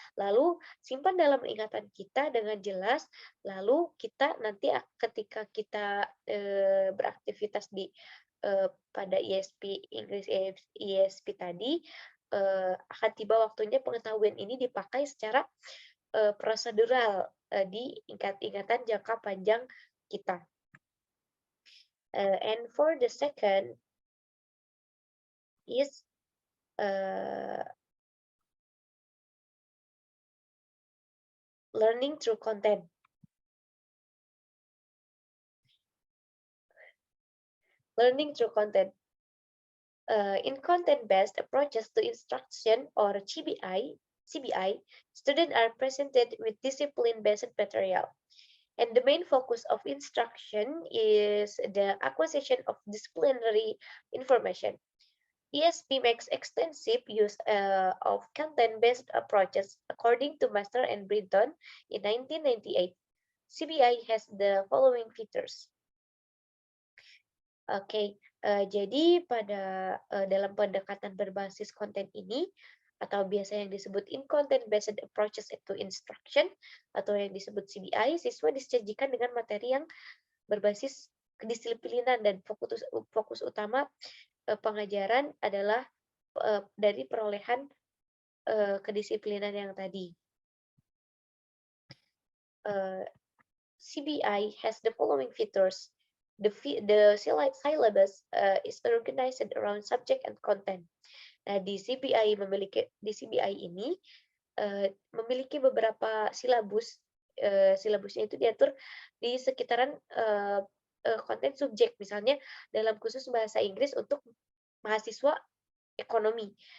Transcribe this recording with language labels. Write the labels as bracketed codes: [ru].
[id] Lalu simpan dalam ingatan kita dengan jelas. Lalu kita nanti ketika kita beraktivitas di pada ISP Inggris ISP tadi akan tiba waktunya pengetahuan ini dipakai secara prosedural di ingatan jangka panjang kita. [en] And for the second is learning through content. Learning through content. In content-based approaches to instruction or CBI, students are presented with discipline-based material. And the main focus of instruction is the acquisition of disciplinary information. ESP makes extensive use of content-based approaches. According to Master and Brinton in 1998, CBI has the following features. [id] Oke, jadi pada dalam pendekatan berbasis konten ini, atau biasa yang disebut [en] in content-based approaches to instruction, [id] atau yang disebut CBI, siswa disajikan dengan materi yang berbasis kedisiplinan dan fokus utama pengajaran adalah dari perolehan kedisiplinan yang tadi. [en] CBI has the following features. The syllabus is organized around subject and content. [id] Nah, di CBI ini memiliki beberapa silabus. Silabusnya itu diatur di sekitaran konten subjek, misalnya dalam khusus bahasa Inggris untuk mahasiswa ekonomi.